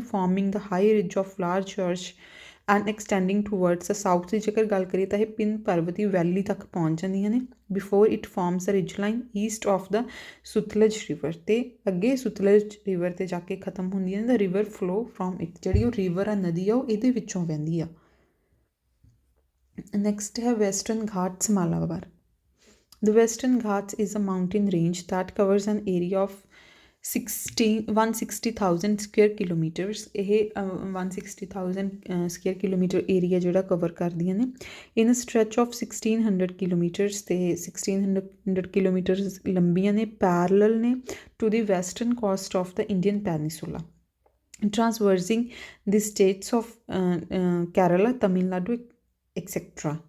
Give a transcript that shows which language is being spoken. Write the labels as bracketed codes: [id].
[en] forming the high ridge of large church and extending towards the south [pa] ਦੀ ਜੇਕਰ ਗੱਲ ਕਰੀਏ ਤਾਂ ਇਹ ਪਿੰਨ ਪਰਬਤੀ ਵੈਲੀ ਤੱਕ ਪਹੁੰਚ ਜਾਂਦੀਆਂ ਨੇ। [en] before it forms a ridge line east of the Sutlej river, [pa] ਅਤੇ ਅੱਗੇ ਸੁਤਲਜ ਰਿਵਰ 'ਤੇ ਜਾ ਕੇ ਖਤਮ ਹੁੰਦੀਆਂ ਨੇ। [en] the river flow from it, [pa] ਜਿਹੜੀ ਉਹ ਰਿਵਰ ਆ ਨਦੀ ਆ ਉਹ ਇਹਦੇ ਵਿੱਚੋਂ ਵਹਿੰਦੀ ਆ। ਨੈਕਸਟ ਹੈ western Ghats Malabar. [en] The Western Ghats is a mountain range that covers an area of 160,000 square kilometers। [pa] ਇਹ 160,000 ਸਕੁਅਰ ਕਿਲੋਮੀਟਰ ਏਰੀਆ ਜਿਹੜਾ ਕਵਰ ਕਰਦੀਆਂ ਨੇ। [en] in stretch of 1600 kilometres, [pa] ਅਤੇ 1600 ਕਿਲੋਮੀਟਰਸ ਲੰਬੀਆਂ ਨੇ, ਪੈਰਲਲ ਨੇ [en] To the western coast of the Indian peninsula, traversing the states of Kerala, Tamil Nadu etcetera.